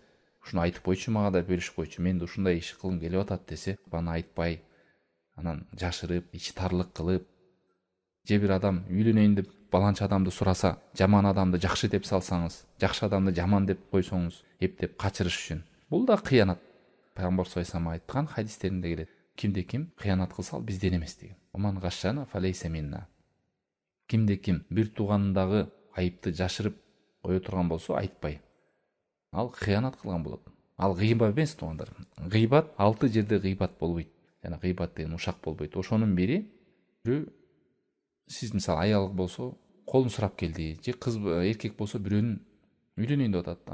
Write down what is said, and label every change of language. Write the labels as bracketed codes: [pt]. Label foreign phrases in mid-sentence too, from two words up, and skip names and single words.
[ky] Ушуну айтып койчу, мага да бөлүшүп койчу. Мен да ушундай иш кылгым келип атат десе, баны айтпай, анан жашырып, ичи тарлык кылып, же бир адам үйлөнөйүн деп баланча адамды сураса, жаман адамды жакшы деп салсаңыз, жакшы адамды жаман деп койсоңуз, эптеп качырыш үчүн. Бул да кыянат. Пайгамбар [ar] صلى الله عليه وسلم [ky] айткан хадистеринде келет. Кимде ким кыянат кылса, ал бизден эмес деген. [ar] من غشنا فليس منا. [ky] Кимде ким бир тууганындагы айыпты жашырып кое турган болсо, айтпай, ал кыянат кылган болот. Ал гыйба эмес, туугандар. Гыйбат 6 жерде гыйбат болбойт. Жана гыйбат деген ушак болбойт. Ошонун бири, сиз мисалы аялы болсо, колун сурап келди, же кыз эркек болсо бирөөнүн үйлөнөйүн деп атат.